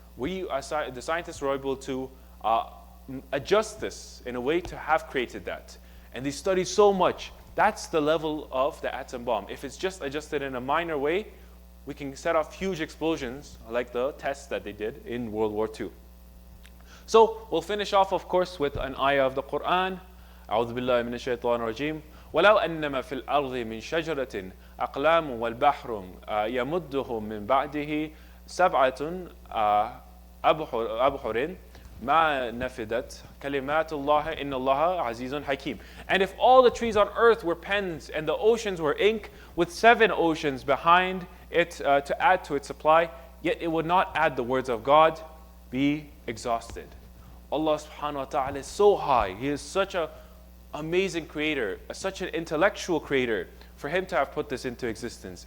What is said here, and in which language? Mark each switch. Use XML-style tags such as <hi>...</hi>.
<en>The scientists were able to adjust this in a way to have created that. And they studied so much. That's the level of the atom bomb. If it's just adjusted in a minor way, we can set off huge explosions like the tests that they did in World War II. So we'll finish off, of course, with an ayah of the Quran.</en> <ar>أعوذ بالله من الشيطان الرجيم ولو أنما في الأرض من شجرة أقلام والبحر يمده من بعده سبعة أبحر ما نفدت كلمات الله إن الله عزيز حكيم.</ar> <en>And if all the trees on earth were pens and the oceans were ink, with 7 oceans behind it to add to its supply, yet it would not add the words of God, be exhausted. Allah subhanahu wa ta'ala is so high. He is such an amazing creator, such an intellectual creator, for him to have put this into existence.</en>